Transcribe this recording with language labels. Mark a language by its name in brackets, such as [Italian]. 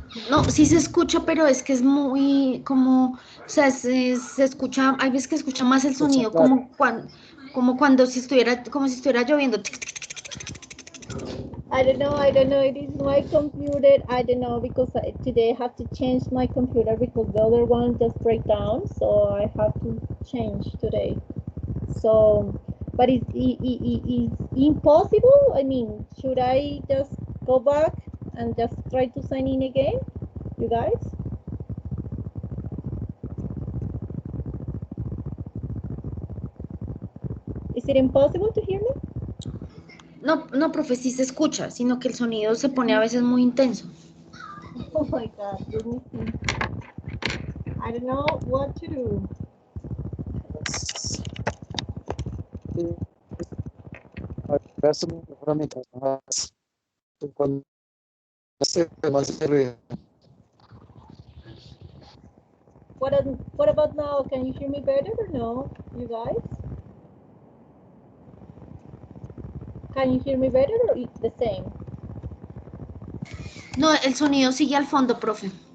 [Spanish] No, sí se escucha, pero es que es muy como, o sea, se escucha, hay veces que escucha más el Escucha sonido claro. como cuando si estuviera, como si estuviera lloviendo. [English] I don't know. It is my computer. I don't know because today I have to change my computer because the other one just break down. So I have to change today. So, but it's impossible. I mean, should I just go back and just try to sign in again, you guys? Is it impossible to hear me? [Spanish] No, no, profe, sí se escucha, sino que el sonido se pone a veces muy intenso. [English] Oh my God, let me see. I don't know what to do. [Spanish] Apagas tu micrófono mientras hablas. Cuando hace más ruido. [English] What about now? Can you hear me better or no, you guys? Can you hear me better or it's the same? [Spanish] No, el sonido sigue al fondo, profe.